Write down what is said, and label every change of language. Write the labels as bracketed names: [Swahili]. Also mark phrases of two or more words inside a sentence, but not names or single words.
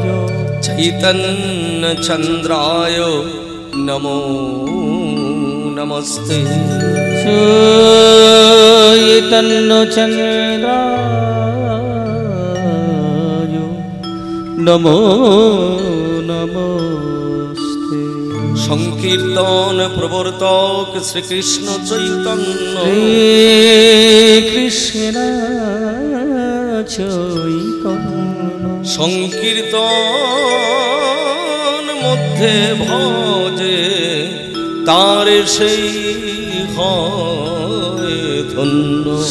[Sanskrit] चैतन्य चंद्राय नमो नमस्ते चैतन्य चंद्राय नमो नमस्ते संकीर्तन प्रवर्तक श्री कृष्ण चैतन्य कृष्ण चैतन्य [Bangla] সংকীর্তন মধ্য ভজে তারে সেই হয় ধন্য